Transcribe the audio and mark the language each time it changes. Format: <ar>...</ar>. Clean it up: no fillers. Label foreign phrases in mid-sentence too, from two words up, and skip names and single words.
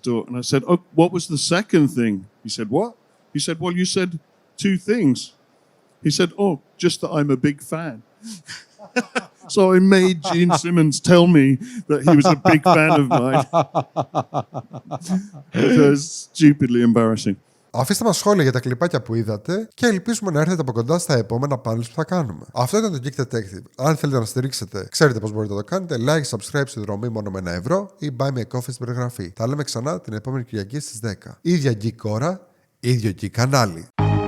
<en>And I said, "Oh, what was the second thing?" He said, what? He said, well, you said 2 things. He said, oh, just that I'm a big fan. So I made Gene Simmons tell me that he was a big fan of mine. It was stupidly embarrassing.</en> <el>Αφήστε μας σχόλια για τα κλιπάκια που είδατε και ελπίζουμε να έρθετε από κοντά στα επόμενα panels που θα κάνουμε. Αυτό ήταν το Geek Detective. Αν θέλετε να στηρίξετε, ξέρετε πώς μπορείτε να το κάνετε.</el> <en>Like, subscribe</en> <el>στη δρομή μόνο με €1 ή</el> <en>buy me a coffee</en> <el>στην περιγραφή. Τα λέμε ξανά την επόμενη Κυριακή στις 10. Ίδια Geek ώρα, ίδιο Geek κανάλι.</el>